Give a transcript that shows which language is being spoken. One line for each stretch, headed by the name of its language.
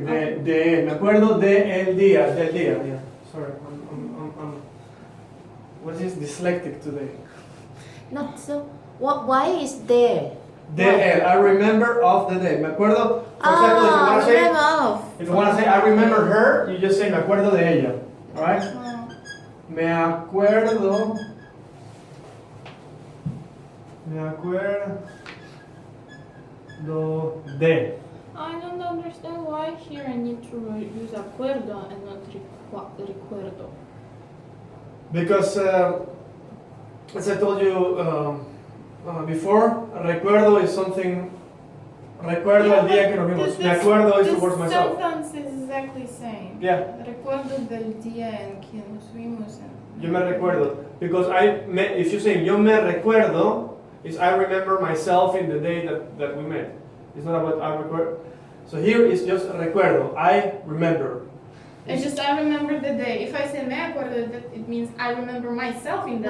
Spanish: De él. Me acuerdo de el día, del día.
English: Yeah. Sorry, I'm what is dyslexic today? Not so. What? Why is there?
Spanish: De él.
English: I remember of the day.
Spanish: Me acuerdo.
English: For example, Remember of. if you want to say I remember her, you just say
Spanish: me acuerdo de ella.
English: All right? Uh,
Spanish: Me acuerdo. Me acuerdo de.
English: I don't understand why here I need to use acuerdo and not recuerdo. Because, as I told you before, recuerdo is something.
Spanish: Recuerdo el día que nos vimos.
English: Me acuerdo is towards myself. The sentence is exactly same. Yeah.
Spanish: Recuerdo del día en que nos vimos. Yo me recuerdo.
English: Because if you say
Spanish: yo me recuerdo,
English: is I remember myself in the day that we met. It's not about I recuerdo. So here is just recuerdo. I remember. It's just I remember the day. If I say me acuerdo, it means I remember myself in the